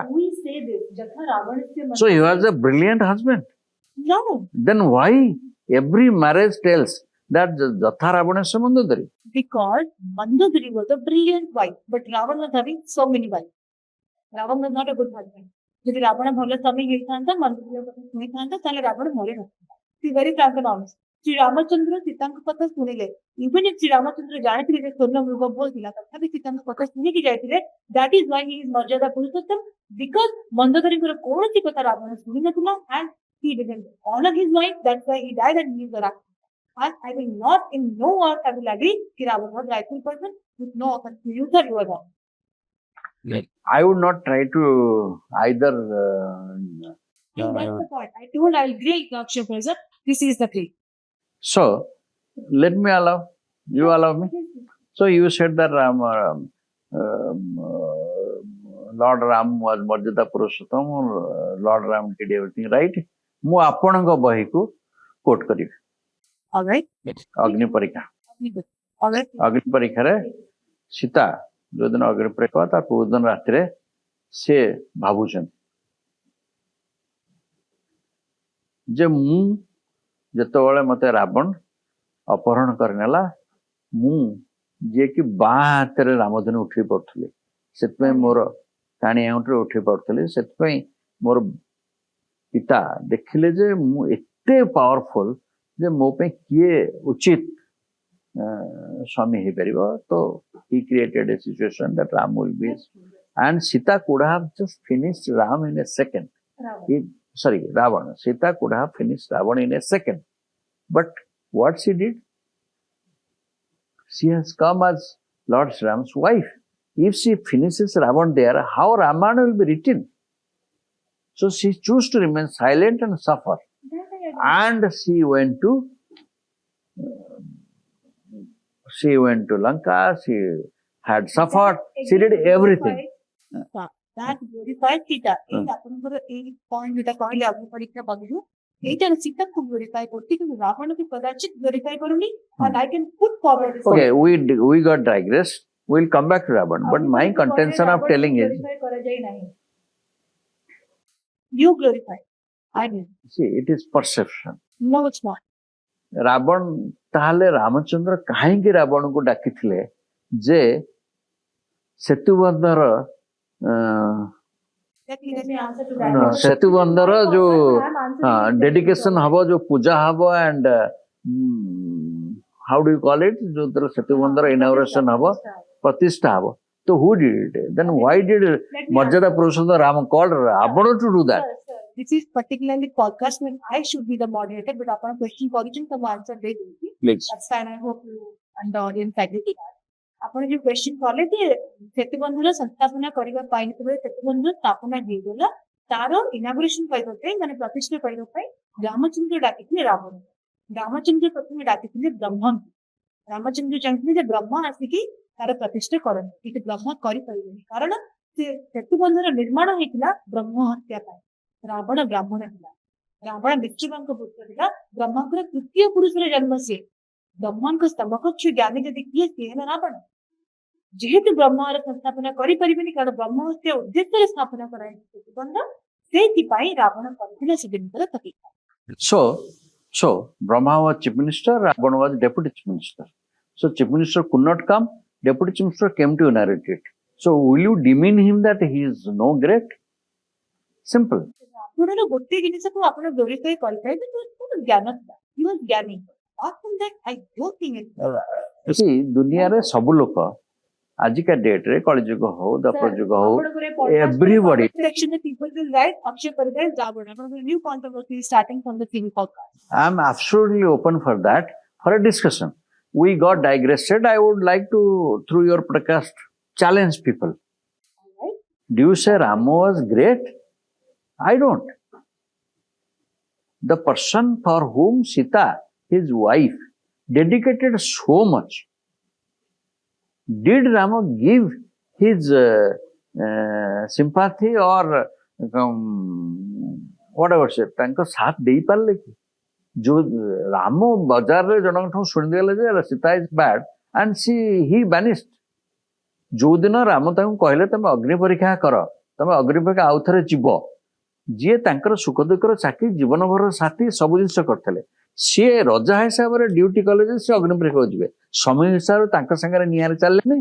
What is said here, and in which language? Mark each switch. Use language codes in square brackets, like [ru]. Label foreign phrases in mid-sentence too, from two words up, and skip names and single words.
[en] We say this [sa] यथा रावणस्य मन्दोदरी. [en] So he was a brilliant husband. No. Then why every marriage tells that [sa] यथा रावणस्य मन्दोदरी? [en] Because Mandodari was a brilliant wife, but Ravan was having so many wives. Ravan was not a good husband. [or] If Ravan ଭଲ ସ୍ୱାମୀ ହେଇଥାନ୍ତା ମନ୍ଦୋଦରୀ କଥା ଶୁଣିଥାନ୍ତା ତାହେଲେ ରାବଣ ମରି ନଥାନ୍ତା. [en] See very frank and honest. [or] ଶ୍ରୀ ରାମଚନ୍ଦ୍ର ସୀତାଙ୍କ କଥା ଶୁଣିଲେ [en] even if [or] ଶ୍ରୀ ରାମଚନ୍ଦ୍ର ଜାଣିଥିଲେ ଯେ ସ୍ୱର୍ଣ୍ଣ ମୃଗ ଭୁଲ ଥିଲା ତଥାପି ସୀତାଙ୍କ କଥା ଶୁଣିକି ଯାଇଥିଲେ. [en] That is why he is [or] ମର୍ଯ୍ୟାଦା ପୁରୁଷୋତ୍ତମ [en] because [or] ମନ୍ଦୋଦରୀଙ୍କର କୌଣସି କଥା ରାବଣ ଶୁଣି ନଥିଲା [en] and he didn't honor his wife. That's why he died and he is a rat. And I will not, in no earth, I will agree that Ravan was a rightful person with no offense to you, sir, you are wrong. I would not try to either. That's the point. I told I'll agree, Akshay Professor. This is the plea. So, let me allow. You allow me. So, you said that Lord Ram was [or] ମର୍ଯ୍ୟାଦା ପୁରୁଷୋତ୍ତମ, [en] Lord Ram did everything right. [or] ମୁଁ ଆପଣଙ୍କ ବହିକୁ କୋଟ୍ କରିବି. [en] All right. [or] ଅଗ୍ନି ପରୀକ୍ଷା. [en] All right. [or] ଅଗ୍ନି ପରୀକ୍ଷାରେ ସୀତା ଯୋଉଦିନ ଅଗ୍ନି ପରୀକ୍ଷା ତା ପୂର୍ବଦିନ ରାତିରେ ସେ ଭାବୁଛନ୍ତି ଯେ ମୁଁ ଯେତେବେଳେ ମତେ ରାବଣ ଅପହରଣ କରିନେଲା ମୁଁ ଯିଏକି ବାଁ ହାତରେ ରାମଧନୁ ଉଠେଇ ପାରୁଥିଲି ସେଥିପାଇଁ ମୋର କାଣି ଆଙ୍ଗୁଠିରେ ଉଠେଇ ପାରୁଥିଲି ସେଥିପାଇଁ ମୋର ପିତା ଦେଖିଲେ ଯେ ମୁଁ ଏତେ ପାୱାରଫୁଲ ଯେ ମୋ ପାଇଁ କିଏ ଉଚିତ ସ୍ୱାମୀ ହେଇପାରିବ ତ [en] he created a situation that Ram will be and Sita could have just finished Ram in a second. Ravana. Sita could have finished Ravana in a second. But what she did? She has come as Lord Ram's wife. If she finishes Ravana there, how Ramayana will be written? So she chose to remain silent and suffer. And she went to Lanka, she had suffered, she did everything. That glorified Sita. [or] ଆପଣଙ୍କର ଏଇ ପଏଣ୍ଟ ଯୋଉଟା କହିଲେ ଅଗ୍ନି ପରୀକ୍ଷା ବହିରୁ ଏଇଟା ସୀତାକୁ ଗ୍ଲୋରିଫାଏ କରୁଛି କିନ୍ତୁ ରାବଣକୁ କଦାଚିତ ଗ୍ଲୋରିଫାଏ କରୁନି [en] and I can put forward this. Okay, we got digressed. We'll come back to Ravan. But my contention of telling is you glorify. I mean. See, it is perception. No, it's not. [or] ରାବଣ ତାହେଲେ ରାମଚନ୍ଦ୍ର କାହିଁକି ରାବଣକୁ ଡାକିଥିଲେ ଯେ ସେତୁବନ୍ଧର ସେତୁବନ୍ଧର ଯୋଉ ଡେଡିକେସନ ହବ ଯୋଉ ପୂଜା ହବ [en] and how do you call it [or] ଯୋଉଥିରେ ସେତୁବନ୍ଧର ଇନାଗୁରେସନ ହବ ପ୍ରତିଷ୍ଠା ହବ ତ [en] who did it? Then why did [or] ମର୍ଯ୍ୟାଦା ପୁରୁଷୋତ୍ତମ [en] Ram called Ravana to do that? This is particularly podcast when I should be the moderator, but upon question question, some answer they will be. Please. That's fine. I hope you and the audience agree. [or] ଆପଣ ଯୋଉ କ୍ୱେଶ୍ଚିନ୍ କଲେ ଯେ ସେତୁବନ୍ଧର ସଂସ୍ଥାପନା କରିବା ପାଇଁ ଯେତେବେଳେ ସେତୁବନ୍ଧର ସ୍ଥାପନା ହେଇଗଲା ତାର ଇନାଗୁରେସନ କରିବା ପାଇଁ ମାନେ ପ୍ରତିଷ୍ଠା କରିବା ପାଇଁ ରାମଚନ୍ଦ୍ର ଡାକିଥିଲେ ରାବଣ। ରାମଚନ୍ଦ୍ର ପ୍ରଥମେ ଡାକିଥିଲେ ବ୍ରହ୍ମଙ୍କୁ। ରାମଚନ୍ଦ୍ର ଚାହିଁଥିଲେ ଯେ ବ୍ରହ୍ମ ଆସିକି ତାର ପ୍ରତିଷ୍ଠା କରନ୍ତି, କିନ୍ତୁ ବ୍ରହ୍ମ କରିପାରିବେନି କାରଣ ସେ ସେତୁବନ୍ଧର ନିର୍ମାଣ ହେଇଥିଲା ବ୍ରହ୍ମ ହତ୍ୟା ପାଇଁ। ରାବଣ ବ୍ରାହ୍ମଣ ଥିଲା, ରାବଣ ବିଷ୍ଣୁଙ୍କ ପୁତ୍ର ଥିଲା, ବ୍ରହ୍ମଙ୍କର ତୃତୀୟ ପୁରୁଷର ଜନ୍ମ ସିଏ। ବ୍ରହ୍ମଙ୍କ ସମକକ୍ଷ ଜ୍ଞାନୀ ଯଦି କିଏ ସିଏ ହେଲା ରାବଣ। ଯେହେତୁ ବ୍ରହ୍ମର ସଂସ୍ଥାପନା କରିପାରିବେନି କାରଣ ବ୍ରହ୍ମ ହତ୍ୟା ଉଦ୍ଦେଶ୍ୟରେ ସ୍ଥାପନା କରାଯାଇଛି ସେତୁବନ୍ଧ, ସେଇଥିପାଇଁ ରାବଣ କରିଥିଲେ ସେ ଜିନିଷର ପ୍ରତିଷ୍ଠା। [en] So Brahma was chief minister, Ravana was deputy chief minister. So chief minister could not come, deputy chief minister came to inherit it. So will you demean him that he is no great? Simple. [or] ରାବଣର ଗୋଟେ ଜିନିଷକୁ ଆପଣ ଗ୍ଲୋରିଫାଇ କରିପାରିବେ ଜ୍ଞାନ ଥିଲା, [en] he was ଜ୍ଞାନୀ। Apart from that, I don't think it. See, [or] ଦୁନିଆରେ ସବୁ ଲୋକ ଆଜିକା ଡେଟରେ କଳିଯୁଗ ହଉ ଦ୍ୱାପର ଯୁଗ ହଉ everybody [en] section the people will write Akshay Parida is Ravana. New controversy starting from the TV podcast. I am absolutely open for that, for a discussion. We got digressed. I would like to, through your podcast, challenge people. Alright. Do you say Rama was great? I don't. The person for whom Sita, his wife, dedicated so much, did Rama give his sympathy or whatever say, [or] ତାଙ୍କ ସାଥ ଦେଇପାରିଲେ କି? ଯୋଉ ରାମ ବଜାରରେ ଜଣଙ୍କଠୁ ଶୁଣିଦେଲେ ଯେ ସୀତା [en] is bad and he banished. [or] ଯୋଉଦିନ ରାମ ତାଙ୍କୁ କହିଲେ ତମେ ଅଗ୍ନି ପରୀକ୍ଷା କର, ତମେ ଅଗ୍ନି ପରୀକ୍ଷା ଆଉ ଥରେ ଯିବ, ଯିଏ ତାଙ୍କର ସୁଖ ଦୁଃଖର ସାଥୀ, ଜୀବନଭର ସାଥୀ, ସବୁ ଜିନିଷ କରିଥିଲେ, ସିଏ ରଜା ହିସାବରେ ଡ୍ୟୁଟି କଲେ ଯେ ସେ ଅଗ୍ନି ପରୀକ୍ଷାକୁ ଯିବେ, ସମୟ ହିସାବରେ ତାଙ୍କ ସାଙ୍ଗରେ ନିଆଁରେ ଚାଲିଲେନି।